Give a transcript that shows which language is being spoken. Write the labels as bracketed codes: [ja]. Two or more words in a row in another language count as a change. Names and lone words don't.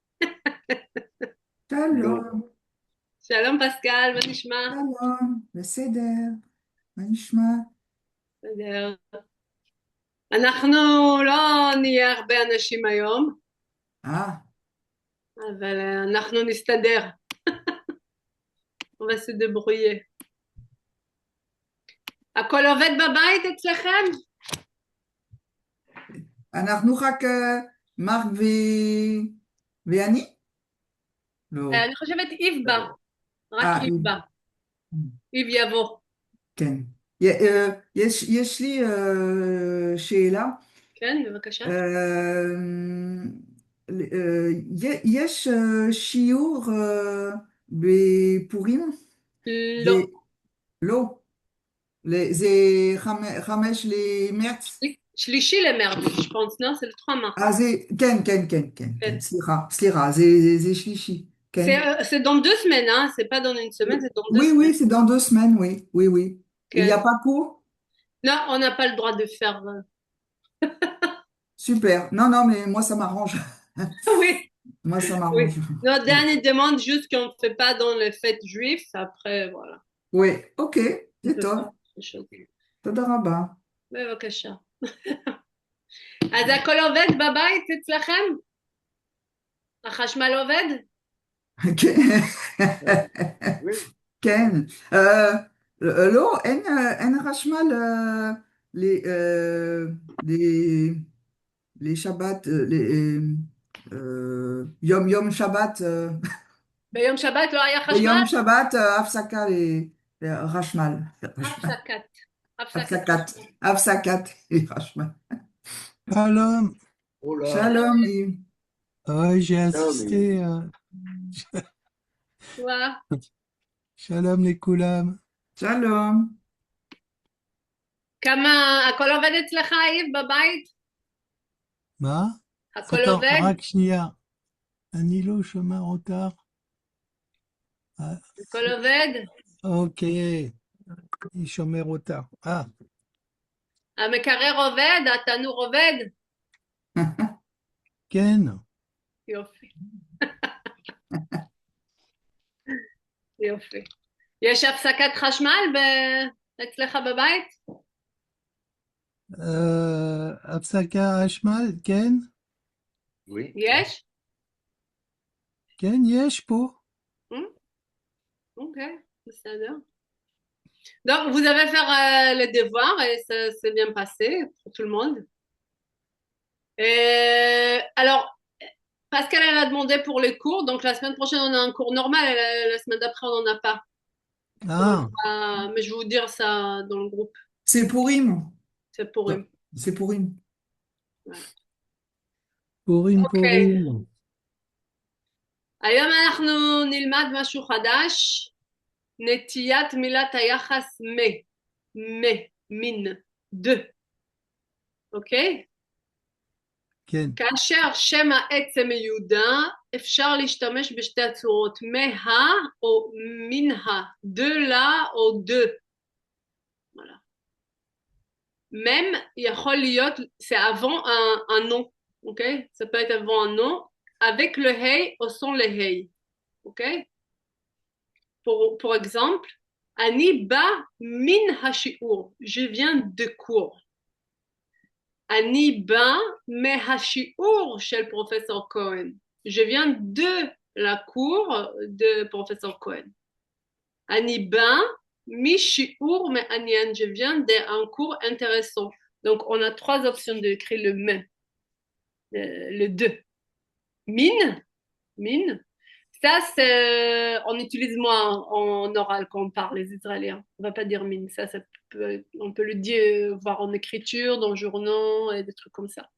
[he] לא, שלום, שלום פסקל, מה נשמע? שלום, בסדר, מה נשמע? בסדר. אנחנו לא נהיה הרבה אנשים היום, אה, אבל אנחנו נסתדר. [fr] On va se débrouiller. [he] הכל עובד בבית אצלכם? אנחנו רק מרק ואני? לא. אני חושבת איב בא, רק אה, איב בא, איב יבוא. כן. יש לי שאלה. כן, בבקשה. אה, יש שיעור בפורים? לא. לא. זה 5 למרץ? שלישי למרץ, [fr] je pense, non? C'est le 3 mars. [he] זה, כן, כן, כן, כן, כן, כן. סליחה, זה שלישי, כן. [fr] C'est dans 2 semaines, hein? C'est pas dans une semaine, c'est dans deux Oui, semaines. oui, c'est dans 2 semaines, oui, oui, oui. Il n'y a [he] כן. [fr] pas cours? Non, on n'a pas le droit de faire. Super. Non, non, mais moi, ça m'arrange. Oui, Moi, ça oui. m'arrange. Non, Dan, il demande juste qu'on ne fait pas dans les fêtes juives. Après, voilà. Oui, ok, On c'est peut faire top. des choses. [he] תודה רבה. בבקשה. אז הכל עובד בבית אצלכם? החשמל עובד? כן. [fr] oui. [he] כן. לא, אין חשמל ל- אה, ל- לשבת, יום שבת. ביום שבת לא היה חשמל? ביום שבת הפסקה לחשמל. הפסקת. הפסקת הפסקת, חשמל. הפסקת חשמל. Shalom. [fr] Oh là, [he] שלום, שלום, ניב. [fr] J'ai non, mais assisté. [he] שואה. Shalom les koulam. שלום. כמה, הכל עובד אצלך, איב, בבית? Ma? הכל [fr] Attends, [he] עובד? Rakshnia. Un îlot chemin retard. [fr] Ah, [he] הכל עובד? [fr] ok. Il chemin retard. Ah, [he] המקרר עובד? התנור עובד? Ken. יופי, יופי. יש הפסקת חשמל אצלך בבית? הפסקה חשמל. כן. [fr] oui. [he] יש? כן יש פה. Ok, בסדר. [fr] Donc, vous avez fait les devoirs et ça s'est bien passé pour tout le monde. Alors, Pascal, elle a demandé pour les cours. Donc, la semaine prochaine, on a un cours normal et la semaine d'après, on n'en a pas. Donc, Ah, mais je vais vous dire ça dans le groupe. C'est Pourim. C'est pour eux. C'est Pourim. Purim [he] אוקיי, Purim. היום אנחנו נלמד משהו חדש, נטיית מילת היחס מין, de, אוקיי? Ken. כאשר שם העצם מיודע, אפשר להשתמש בשתי הצורות, מה או מן [fr] de la [he] או de. [fr] voilà. Même [he] יכול להיות, [fr] c'est avant un nom, ok? Ça peut être avant un nom, avec le hey ou sans le hey, ok? Pour exemple, [he] אני בא מן השיעור, [fr] je viens de cours. [he] אני בא מהשיעור של פרופסור כהן. [fr] Je viens de la cour de professeur Cohen. [he] אני בא משיעור מעניין. [fr] Je viens d'un cours intéressant. Donc, on a 3 options d'écrire le mais, le de. Min. Ça, c'est, on utilise moins en oral quand on parle, les Israéliens. On va pas dire min. Ça peut, on peut le dire, voir en écriture, dans le journal et des trucs comme ça.